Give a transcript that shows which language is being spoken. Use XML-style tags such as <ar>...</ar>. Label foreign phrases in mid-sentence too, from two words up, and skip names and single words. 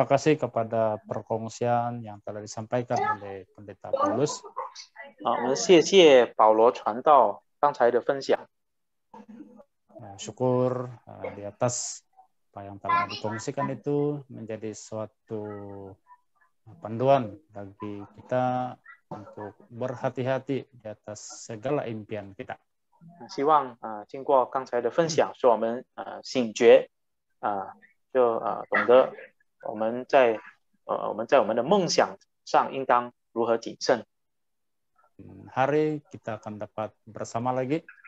<ms>kasih kepada perkongsian yang telah disampaikan oleh Pendeta Paulus.</ms> <zh>我们谢谢保罗传道刚才的分享。</zh> <ms>Syukur di atas apa yang telah dikongsikan itu menjadi suatu panduan bagi kita untuk berhati-hati di atas segala impian kita.</ms> <zh>希望经过刚才的分享，使我们醒觉就懂得我们在我们的梦想上应当如何谨慎。</zh> <ms>Hari kita akan dapat bersama lagi.</ms>